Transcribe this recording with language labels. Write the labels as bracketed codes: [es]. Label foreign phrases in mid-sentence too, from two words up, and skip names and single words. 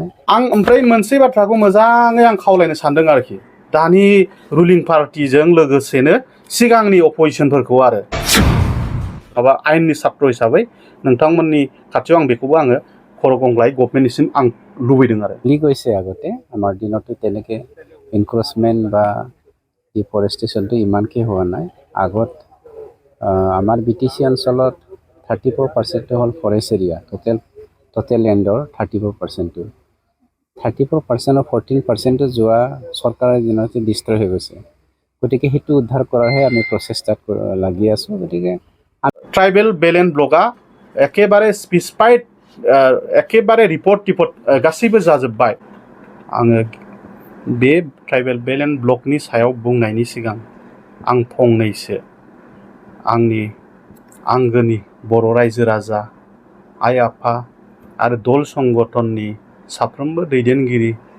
[brx] आं ओमफ्राय मोनसे बाथ्राखौ मोजाङै आं खावलायनो सानदों आरोखि दानि रुलिं पार्टिजों लोगोसेनो सिगांनि अपोजिशनफोरखौ आरो माबा आयेननि छात्र हिसाबै नोंथांमोननि खाथियाव आं बेखौबो आङो खर' गंग्लाय गभर्नमेन्टनिसिम आं लुबैदों आरो [as] গৈছে আগতে আমাৰ দিনতো তেনেকে ইনক্ৰোচমেন্ট বা ডিফৰেষ্টেশ্যনটো ইমানকে হোৱা নাই আগত আমাৰ বিটিসি অঞ্চলত 34% হ'ল [en] forest area total landৰ [as] 34% 34% 14% যোৱা চৰকাৰৰ দিনতে ডিষ্ট্ৰয় হৈ গৈছে গতিকে সেইটো উদ্ধাৰ কৰাৰহে আমি প্ৰচেষ্টাত লাগি আছো গতিকে [en] tribal belt blockআ [brx] एकेबारे स्पेसिफाइड एकेबारे रिपर्ट गासैबो जाजोब्बाय आङो बे [en] tribal belt blockনি [brx] सायाव बुंनायनि सिगां आं फंनैसो आंनि आंगोनि बर' रायजो राजा आइ आफा आरो दल संगठननि साफ्रोमबो दैदेनगिरि